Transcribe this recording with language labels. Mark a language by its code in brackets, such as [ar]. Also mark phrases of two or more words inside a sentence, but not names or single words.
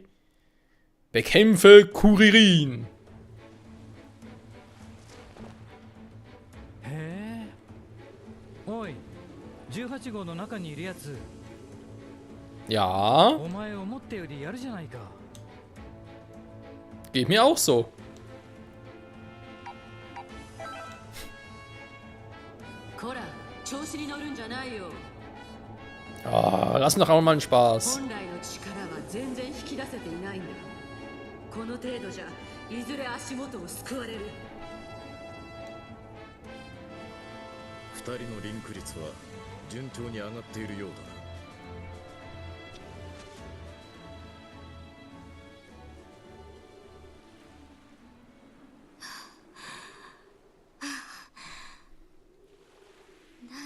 [de] Bekämpfe Kuririn. Ja. Geht mir auch so. Ah, lass doch auch mal einen Spaß. [ja] この程度じゃいずれ足元を救われる。 2人のリンク率は順調に上がっているようだな。